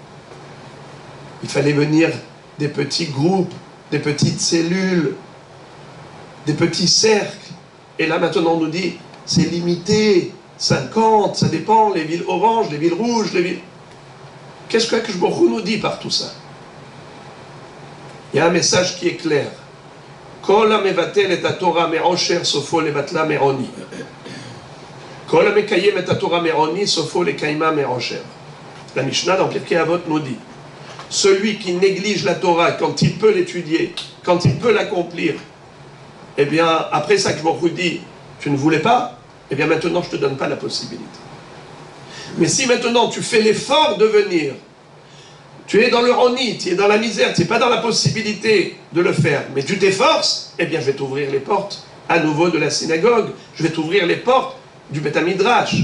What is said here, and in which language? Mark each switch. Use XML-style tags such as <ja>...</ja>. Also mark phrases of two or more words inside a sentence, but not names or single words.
<fr>Il fallait venir des petits groupes, des petites cellules, des petits cercles. Et là maintenant on nous dit, c'est limité, 50, ça dépend, les villes oranges, les villes rouges, les villes... Qu'est-ce que</fr> <he>הקדוש ברוך הוא</he> <fr>nous dit par tout ça? Il y a un message qui est clair.</fr> <he>כל המבטל את התורה מעושר סופו לבטלה מעוני. כל המקיים את התורה מעוני סופו לקיימה מעושר.</he> <fr>La Mishnah dans Pirkei Avot nous dit, celui qui néglige la Torah quand il peut l'étudier, quand il peut l'accomplir, eh bien, après ça que je me dis, tu ne voulais pas, eh bien maintenant je ne te donne pas la possibilité. Mais si maintenant tu fais l'effort de venir, tu es dans le roni, tu es dans la misère, tu n'es pas dans la possibilité de le faire, mais tu t'efforces, eh bien je vais t'ouvrir les portes à nouveau de la synagogue, je vais t'ouvrir les portes du</fr> <he>בית מדרש.</he>